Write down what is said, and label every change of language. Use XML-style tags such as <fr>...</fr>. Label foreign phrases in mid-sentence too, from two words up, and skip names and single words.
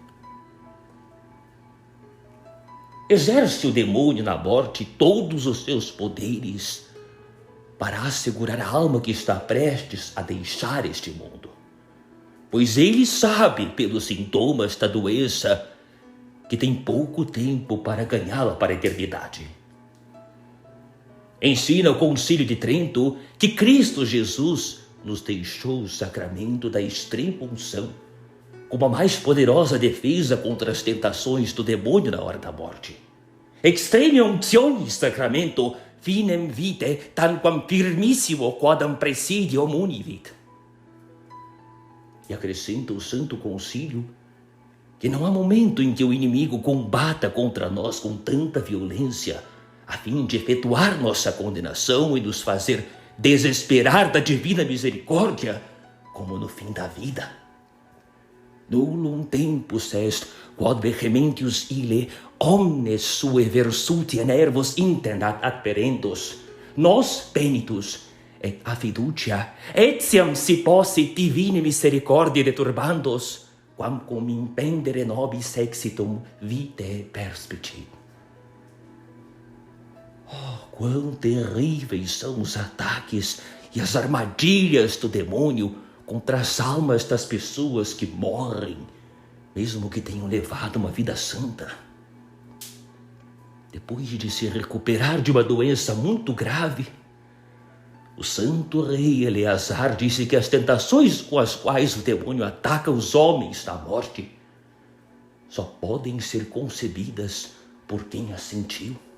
<pt>Exerce o demônio na morte todos os seus poderes para assegurar a alma que está prestes a deixar este mundo, pois ele sabe pelos sintomas da doença que tem pouco tempo para ganhá-la para a eternidade. Ensina o Concílio de Trento que Cristo Jesus nos deixou o sacramento da extrema unção como a mais poderosa defesa contra as tentações do demônio na hora da morte.</pt> <la>Extrema untionis sacramento finem vitae tanquam firmissimo quodam presidio munivit.</la> <pt>E acrescenta o Santo Concílio que não há momento em que o inimigo combata contra nós com tanta violência a fim de efetuar nossa condenação e nos fazer desesperar da divina misericórdia, como no fim da vida.</pt> <la>Nullum tempus est, quod vehementius ille omnes sue versutia nervos internat adperendos, nos penitus et a fiducia, etiam si possit divine misericordiae deturbandos, quamquam impendere nobis exitum vitae perspicit.</la> <pt>Oh, quão terríveis são os ataques e as armadilhas do demônio contra as almas das pessoas que morrem, mesmo que tenham levado uma vida santa. Depois de se recuperar de uma doença muito grave, o santo rei Eleazar disse que as tentações com as quais o demônio ataca os homens na morte só podem ser concebidas por quem as sentiu.</pt>